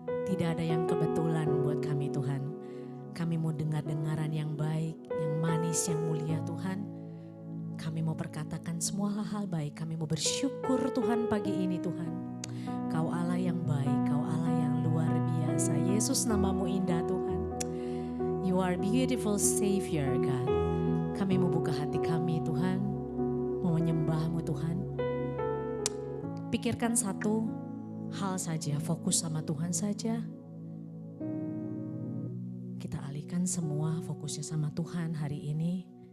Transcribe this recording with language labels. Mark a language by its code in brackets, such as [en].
[id] Tidak ada yang kebetulan buat kami Tuhan. Kami mau dengar-dengaran yang baik, yang manis, yang mulia Tuhan. Kami mau perkatakan semua hal-hal baik, kami mau bersyukur Tuhan pagi ini Tuhan. Kau Allah yang baik, Kau Allah yang luar biasa. Yesus namamu indah Tuhan. [en] You are beautiful Savior God. [id] Kami mau buka hati kami Tuhan, mau menyembah-Mu Tuhan. Pikirkan satu hal saja, fokus sama Tuhan saja. Kita alihkan semua fokusnya sama Tuhan hari ini.